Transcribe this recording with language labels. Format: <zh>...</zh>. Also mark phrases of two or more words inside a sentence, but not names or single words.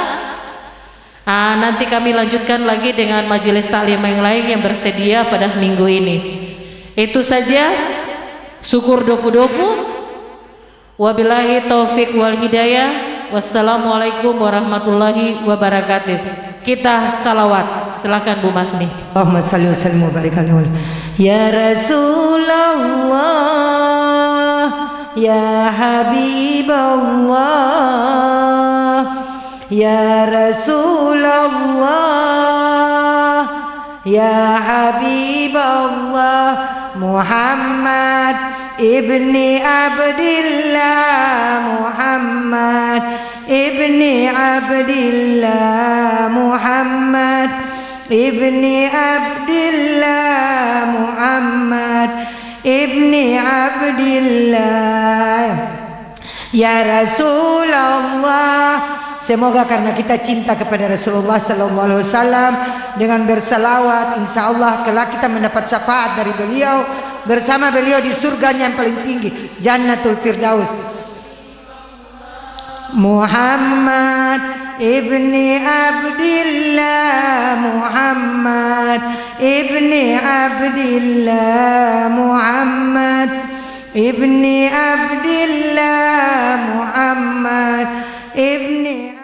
<id>Nanti kami lanjutkan lagi dengan majelis taklim yang lain yang bersedia pada minggu ini. Itu saja. Syukur dofu-dofu.</id> <ar>وبالله التوفيق والهداية. والسلام عليكم ورحمة الله وبركاته.</ar> <id>Kita salawat. Silakan Bu Masni.</id> <ar>اللهم صل وسلم وبارك عليه. يا رسول الله، يا حبيب الله، يا رسول الله، يا حبيب الله، محمد ابن عبد الله، محمد ابن عبد الله، محمد ابن عبد الله، محمد ابن عبد الله. يا رسول الله,</ar> <id>semoga karena kita cinta kepada Rasulullah</id> <ar>صلى الله عليه وسلم</ar> <id>dengan bersalawat,</id> <ar>إن شاء الله</ar> <id>kelak kita mendapat syafaat dari beliau, bersama beliau di surganya yang paling tinggi, Jannatul Firdaus.</id> <ar>محمد ابن عبد الله، محمد ابن عبد الله، محمد ابن عبد الله، محمد ابن</ar>